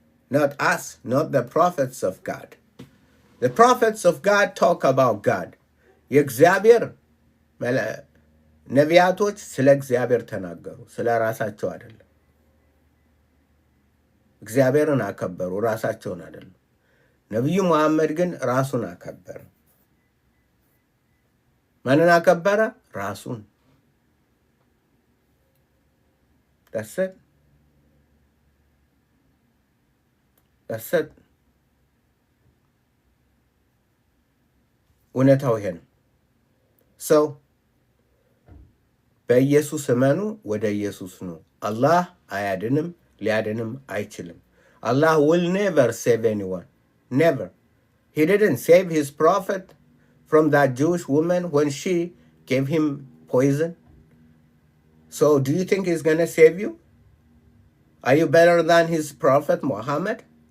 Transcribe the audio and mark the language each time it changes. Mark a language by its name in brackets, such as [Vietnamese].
[English] Not us, not the prophets of God. The prophets of God talk about God. [Amharic] የእግዚአብሔር ነቢያቶች ስለ እግዚአብሔር ተናገሩ፣ ስለ ራሳቸው አይደለም። እግዚአብሔርን አከበሩ፣ ራሳቸውን አይደለም። ነቢዩ መሐመድ ግን ራሱን አከበረ። ማንን አከበረ? ራሱን። [English] That's it. That's it. [Amharic] እውነታው ይሄ ነው። ሰው በኢየሱስ እመኑ፣ ወደ ኢየሱስ ነው። አላህ አያድንም፣ ሊያድንም አይችልም። [English] Allah will never save anyone. Never. He didn't save his prophet from that Jewish woman when she gave him poison. So do you think he's going to save you? Are you better than his prophet Muhammad?